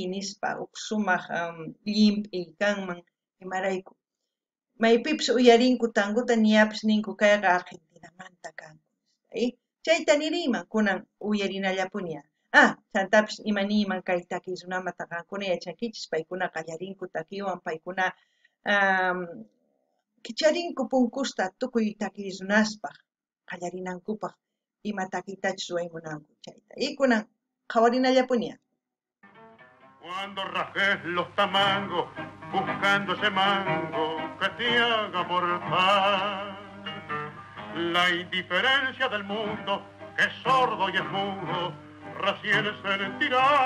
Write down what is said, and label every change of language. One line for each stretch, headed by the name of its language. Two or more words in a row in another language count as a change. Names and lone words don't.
Quechua: nispa huk sumaq llimp'i kanman imarayku maypipis uyarinku tanguta niyapis ninku kayqa Argentinamanta kanku chayta niriyman kunan uyarinallapuña chantapis imaniman kay takiy runamanta qankuna yachankichis paykuna qallarinku takiywan paykuna kicharinku punkusta tukuy takiy runaspaq qallarinankupaq ima takiytachus ruwaymunanku chayta kunan qawarinallapuña.
Spanish: Cuando rajes los tamangos buscando ese mango que te haga mortal la indiferencia del mundo que es sordo y es mudo recién sentirá.